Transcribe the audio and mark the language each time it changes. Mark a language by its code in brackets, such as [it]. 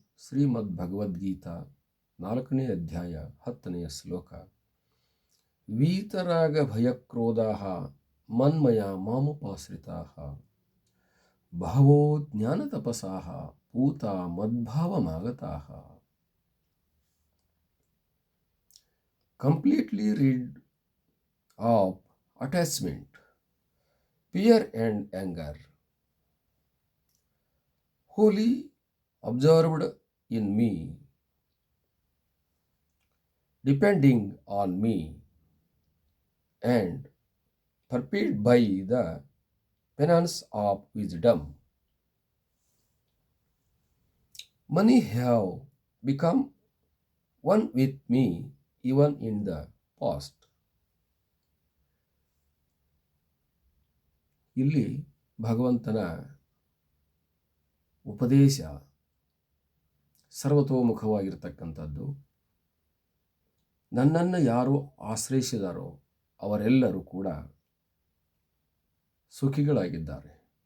[kn] ಶ್ರೀಮದ್ಭಗವದ್ಗೀತಾ 4ನೇ ಅಧ್ಯಾಯ 10ನೆಯ ಶ್ಲೋಕ. [sa] ವೀತರಾಗ ಭಯಕ್ರೋಧಾಃ ಮನ್ಮಯ ಮಾಮುಪಾಶ್ರಿತಾಃ ಬಹವೋ ಜ್ಞಾನತಪಸಾಃ ಪೂತಾ ಮದ್ಭಾವಮಾಗತಾಃ. [en] Completely rid of attachment, fear and anger, wholly observed in me, depending on me, and pursued by the penance of wisdom. Many have become one with me even in the past. [kn] ಇಲ್ಲಿ ಭಗವಂತನ ಉಪದೇಶ ಸರ್ವತೋಮುಖವಾಗಿರ್ತಕ್ಕಂಥದ್ದು. ನನ್ನನ್ನು ಯಾರು ಆಶ್ರಯಿಸಿದಾರೋ ಅವರೆಲ್ಲರೂ ಕೂಡ ಸುಖಿಗಳಾಗಿದ್ದಾರೆ.